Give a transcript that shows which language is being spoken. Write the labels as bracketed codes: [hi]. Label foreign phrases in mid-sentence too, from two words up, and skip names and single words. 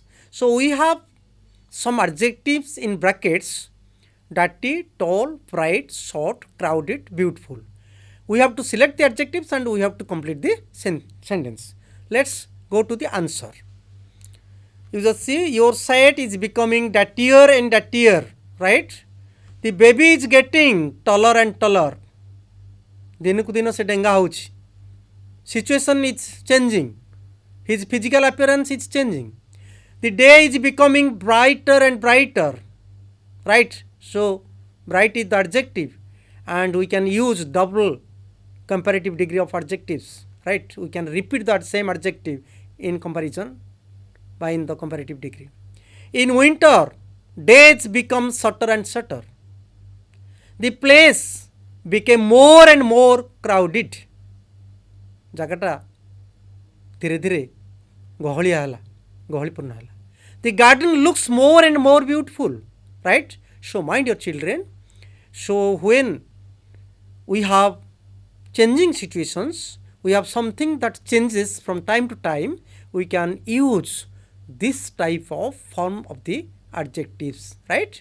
[en] So we have some adjectives in brackets: dirty, tall, bright, short, crowded, beautiful. We have to select the adjectives and we have to complete the sentence. Let's go to the answer. You just see your shirt is becoming dirtier and dirtier, right? The baby is getting taller and taller. [or] ଦିନକୁ ଦିନ ସେ ଡେଙ୍ଗା ହେଉଛି. [en] Situation is changing. His physical appearance is changing. The day is becoming brighter and brighter, right? So bright is the adjective and we can use double comparative degree of adjectives, right? We can repeat that same adjective in comparison by in the comparative degree. In winter, days become shorter and shorter. The place became more and more crowded. [or] ଜାଗାଟା ଧୀରେ ଧୀରେ ଗହଳିଆ ହେଲା, ଗହଳିପୂର୍ଣ୍ଣ ହେଲା. [en] The garden looks more and more beautiful, right? So my dear children, so when we have changing situations, we have something that changes from time to time, we can use this type of form of the adjectives, right?